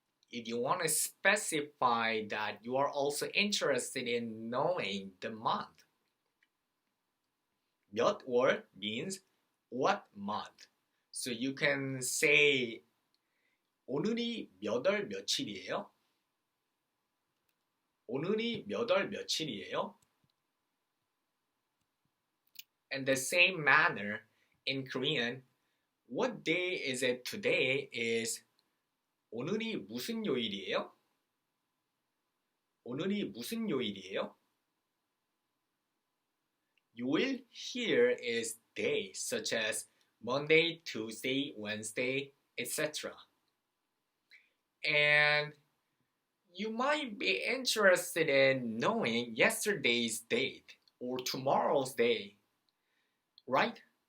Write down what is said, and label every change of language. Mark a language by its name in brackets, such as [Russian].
[English] If you want to specify that you are also interested in knowing the month. 몇 월 means what month. So you can say [Korean] 오늘이 몇 월 며칠이에요? 오늘이 몇 월 며칠이에요? [English] In the same manner, in Korean, what day is it today is [Korean] 오늘이 무슨 요일이에요? 오늘이 무슨 요일이에요? [English] 요일 here is day, such as Monday, Tuesday, Wednesday, etc. And you might be interested in knowing yesterday's date or tomorrow's day, right?